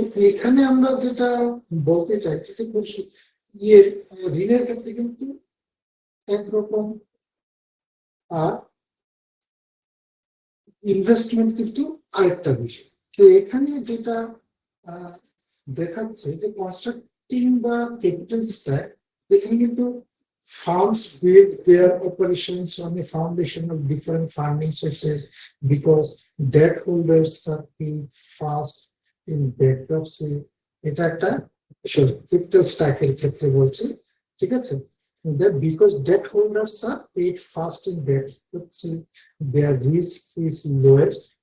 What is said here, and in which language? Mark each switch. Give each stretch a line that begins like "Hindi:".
Bangla: এখানে আমরা যেটা বলতে চাইছি যে ঋণের ক্ষেত্রে কিন্তু একরকম, আর ইনভেস্টমেন্ট কিন্তু আরেকটা বিষয়।
English: তো এখানে যেটা দেখাচ্ছে যে কনস্ট্রাক্টিং বা ক্যাপিটাল স্ট্যাক, এখানে কিন্তু firms build their operations on a foundation of different funding sources because debt holders are paid fast in bankruptcy.
Bangla: এটা একটা ক্যাপিটাল স্ট্যাকের ক্ষেত্রে বলছি।
English: ঠিক আছে, that because debt holders are paid fast in bankruptcy, their risk is lowest.